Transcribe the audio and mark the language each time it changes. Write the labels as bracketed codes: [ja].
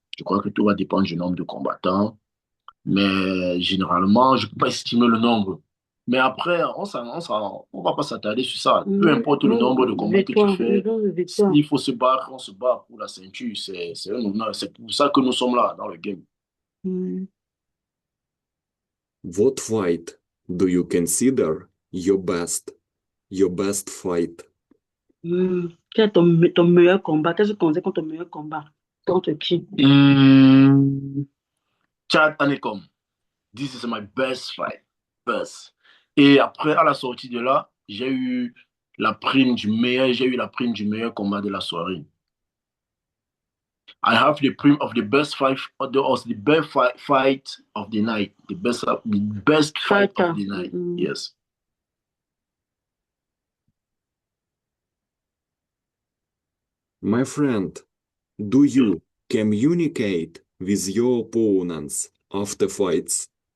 [fr] Je crois que tout va dépendre du nombre de combattants. Mais généralement, je ne peux pas estimer le nombre. Mais après, on va pas s'attarder sur ça. Peu importe le nombre de combats que tu Victoire, le fais, nombre de victoires. s'il faut se battre, on se bat pour la ceinture. C'est un honneur. C'est pour ça que nous sommes là dans le game. Mm. [en] What fight do you consider your best fight? [fr] Quel est ton meilleur combat? Qu'est-ce que tu considères comme ton meilleur combat? Contre qui? [en] Chad Anekom, this is my best fight. Best. [fr] Et après, à la sortie de là, j'ai eu la prime du meilleur combat de la soirée. [en] I have the prime of the best fight the best fight of the night. The best fight of the night. Yes. My friend, do you communicate with your opponents after fights?